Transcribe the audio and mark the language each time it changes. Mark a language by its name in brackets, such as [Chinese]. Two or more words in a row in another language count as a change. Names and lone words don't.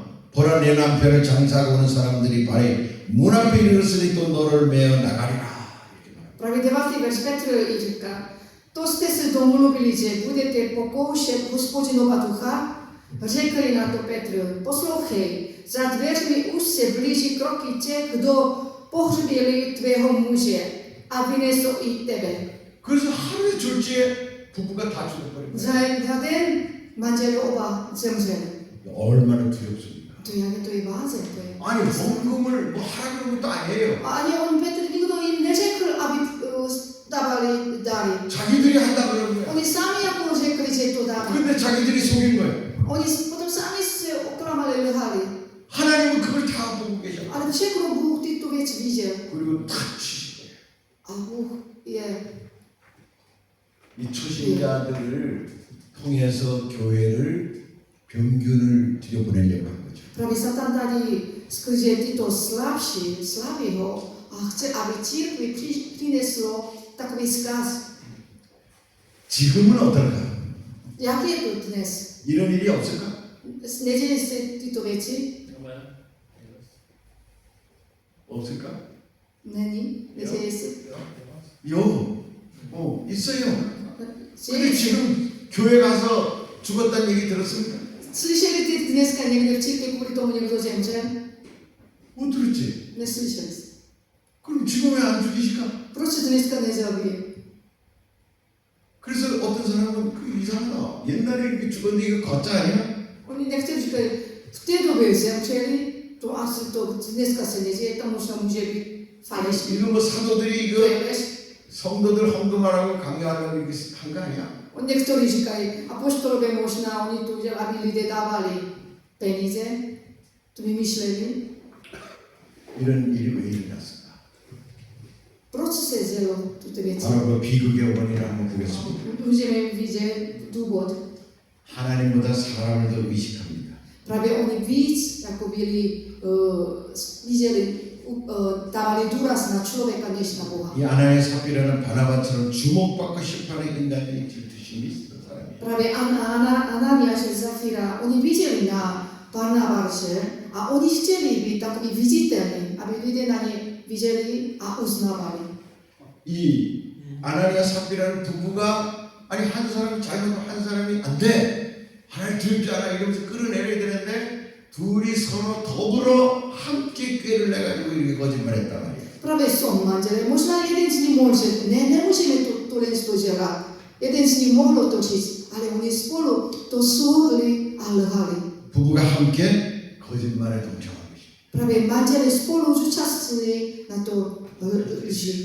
[Korean] 보라 내 남편을 장사하고 오는 사람들이 발이 문 앞에 이르렀으니 또 너를 메어 나가리라. [Czech] Právě 9. verš Petr i říká, to jste se domluvili, že budete pokoušet Hospodinova ducha? Řekli na to Petr, poslouchej, za dveřmi už se blíží kroky těch, kdo pohřbili tvého muže a vynesou i tebe. [Korean] 그래서 하루의 졸지에 부부가 다 죽어버린 거예요. [Czech] Za den manželé oba zemřeli. [Korean] 얼마나 두렵습니까? [Czech] To jak to je váze, to je. [Korean] 아니 헌금을 뭐 하라 그런 것도 아니에요. [Czech] A ani on Petr nikdo jim neřekl, aby dávali dary. [Korean] 자기들이 한다 그런 거예요. [Czech] Oni sami jako řekli, že to dáme. [Korean] 근데 자기들이 속인 거예요. [Czech] Oni potom sami se oklamali, lhali. [Korean] 하나님은 그걸 다 보고 계셔. [Czech] Ale všechno Bůh tyto věci viděl. [Korean] 그리고 다 치신 거예요. [Czech] A Bůh je. [Korean] 이 초신자들을 통해서 교회를 병균을 들여보내려고 한 거죠. [Czech] Právě Satan tady skrze tyto slaví ho a chce, aby církvi přineslo takový zkaz. [Korean] 지금은 어떨까? [Czech] Jak je to dnes? [Korean] 이런 일이 없을까? [Czech] Nedějí se tyto věci? [Korean] 없을까? [Czech] Není? Nedějí se? [Korean] 있어요. 근데 지금 교회 가서 죽었다는 얘기 들었습니까? [Czech] Slyšeli ty dneska někde v církvi kvůli tomu někdo zemřel? [Korean] 못 들었지? [Czech] Neslyšeli jste. [Korean] 그럼 지금 왜 안 죽이실까? [Czech] Proč se dneska nezabije? [Korean] 그래서 어떤 사람은 그 이상하다. 옛날에 이렇게 죽었는데 이거 가짜 아니야? [Czech] Oni nechtěli říkat, v té době zemřeli, to asi to dneska se neděje, tam možná může být falešný. [Korean] 이거 뭐 사도들이 이거 성도들 헌금하라고 강요하라고 이렇게 한 거 아니야? [Czech] Někteří říkají, apoštolové možná, oni to udělali, aby lidé dávali peníze, to vymýšleli. [Korean] 이런 일이 왜 일어났을까? [Czech] Proč se dělo tyto věci? [Korean] 바로 그 비극의 원인을 한번 보겠습니다. [Czech] Můžeme vidět důvod. [Korean] 하나님보다 사람을 더 의식합니다. [Czech] Právě oni víc jako byli videli, dávali důraz na člověka než na Boha. [Korean] 이 아나니아 삽비라는 바나바처럼 주목받고 싶어하는 인간들이 질투심이 있었던 사람이에요. [Czech] Právě Ananiáš a Zafira, oni viděli na Barnabáše a oni chtěli být takový viditelní, aby lidé na ně viděli a uznávali. [Korean] 이 아나니아 삽비라는 부부가 아니 한 사람이 잘못하면 한 사람이 안 돼. 하나님 두렵지 않아 이러면서 끌어내려야 되는데 둘이 서로 더불어 함께 꾀를 내가지고 이렇게 거짓말했단 말이에요. [Czech] Právě jsou manželé, možná jeden z nich mohl říct, ne, nemůžeme to dělat. Jeden z nich mohl to říct, ale oni spolu to soudli a lhali. [Korean] 부부가 함께 거짓말에 동참한 것입니다. [Czech] Právě manželé spolu zúčastnili na to lži.